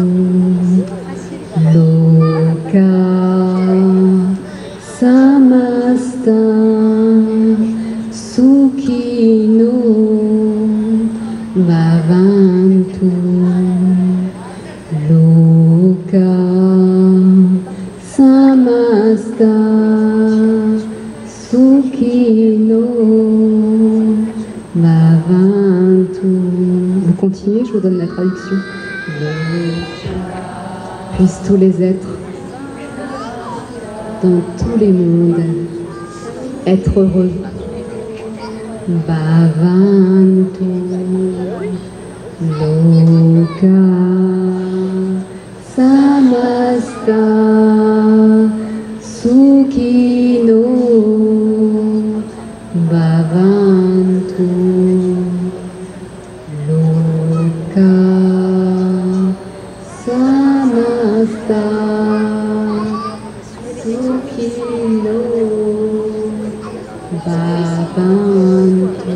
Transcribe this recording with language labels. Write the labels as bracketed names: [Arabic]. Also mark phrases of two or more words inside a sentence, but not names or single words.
[Sanskrit] Loka Samasta Sukhino Bhavantu. Loka Samasta Sukhino Bhavantu. [French] Vous continuez, je vous donne la traduction. [Sanskrit] Loka [French] puissent tous les êtres dans tous les mondes être heureux. [Sanskrit] Bhavantu loka samasta sukhino bhavantu loka samasta sukhino bhavantu.